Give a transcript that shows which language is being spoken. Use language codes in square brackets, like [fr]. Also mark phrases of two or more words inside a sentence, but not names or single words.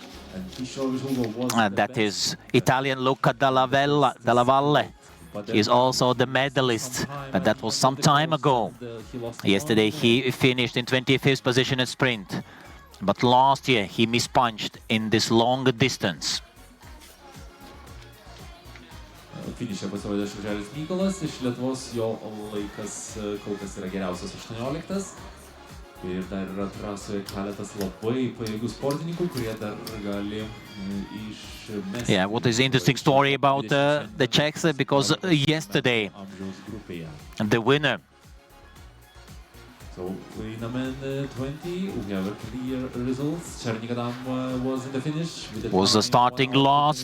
[en] That is Italian Luca Dalla Valle. He is also the medalist, but that was some time ago. Yesterday he finished in 25th position in sprint, but last year he mispunched in this long distance. [lt] Finiše pasirodė Šuželis Mykolas iš Lietuvos, jo laikas kol kas yra geriausias 18. Ir dar yra trasoje keletas labai pajėgių sportininkų, kurie dar gali išmesti. [en] Yeah, what is the interesting story about the Czechs, because yesterday the winner So in the men 20, we have a clear results. Chernikadam was in the finish with was starting last,